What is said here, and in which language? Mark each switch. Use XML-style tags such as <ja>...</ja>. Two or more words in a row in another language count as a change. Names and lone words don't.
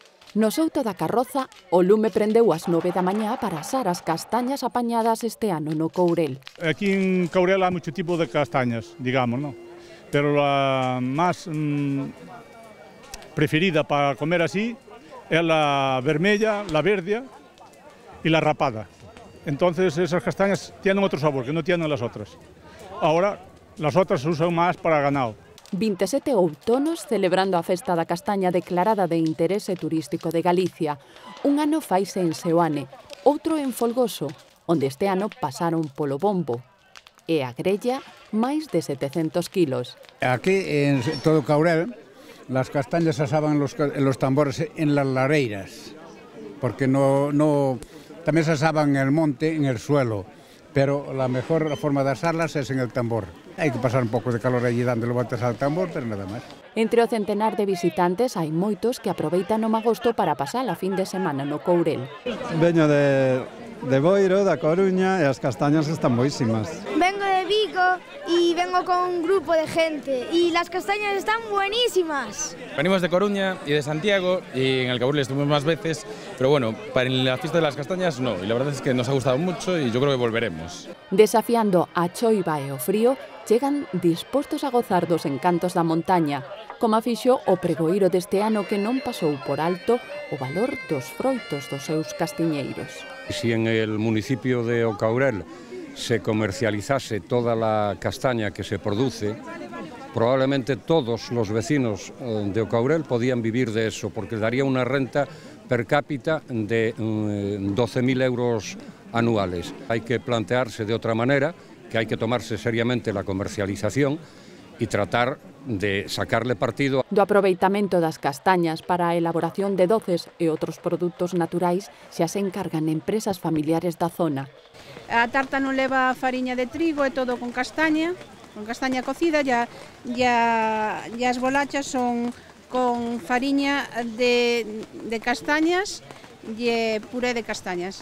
<gl>No souto da Carroza, o lume prendeu ás 9 da mañá para asar as castañas apañadas este ano no Courel. Aquí en Courel hai moito tipo de castañas, digamos, ¿no? Pero a máis preferida para comer así é la vermella,</gl> <es>la verde y la rapada. Entonces esas castañas tienen otro sabor que no tienen las otras. Ahora las otras se usan más para ganado.</es> <gl>27 outonos celebrando a festa da castaña declarada de interese turístico de Galicia. Un ano faise en Seoane, outro en Folgoso, onde este ano pasaron polo bombo. E a grella, máis de 700 kilos.</gl> <es>Aquí, en todo Courel, las castañas se asaban en los tambores en las lareiras, porque también se asaban en el monte, en el suelo, pero la mejor forma de asarlas es en el tambor.</es> <gl>Hai que pasar un pouco de calor allí dándole voltas al tambor, pero nada máis. Entre o centenar de visitantes hai moitos que aproveitan o magosto para pasar a fin de semana no Courel. Veño de Boiro, da Coruña, e as castañas están boísimas.</gl> <es>Vengo de Vigo y vengo con un grupo de gente y las castañas están buenísimas. Venimos de Coruña y de Santiago y en el Courel estuvimos más veces, pero bueno, para la fiesta de las castañas no, y la verdad es que nos ha gustado mucho y yo creo que volveremos.</es> <gl>Desafiando a choiva e o frío, chegan dispostos a gozar dos encantos da montaña, como fixo o pregoeiro deste ano que non pasou por alto o valor dos froitos dos seus castiñeiros.</gl> <es>Si en el municipio de O Courel se comercializase toda la castaña que se produce, probablemente todos los vecinos de O Courel podían vivir de eso, porque daría una renta per cápita de 12.000 euros anuales. Hay que plantearse de otra manera, que hay que tomarse seriamente la comercialización y tratar de sacarle partido.</es> <gl>Do aproveitamento das castañas para a elaboración de doces e outros produtos naturais xa se encargan empresas familiares da zona. A tarta non leva fariña de trigo, é todo con castaña cocida, e as bolachas son con fariña de castañas e puré de castañas.</gl>